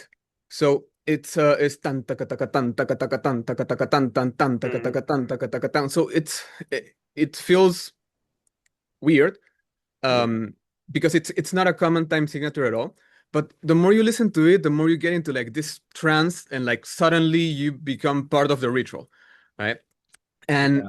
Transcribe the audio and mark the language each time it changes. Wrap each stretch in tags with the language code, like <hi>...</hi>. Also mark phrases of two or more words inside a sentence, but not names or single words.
<en>So it's tan taka taka tan taka taka tan taka taka tan tan tan taka Mhm. taka tan taka taka tan. So it feels weird, Yeah. um because it's not a common time signature at all. But the more you listen to it, the more you get into like this trance, and like suddenly you become part of the ritual, right? And</en>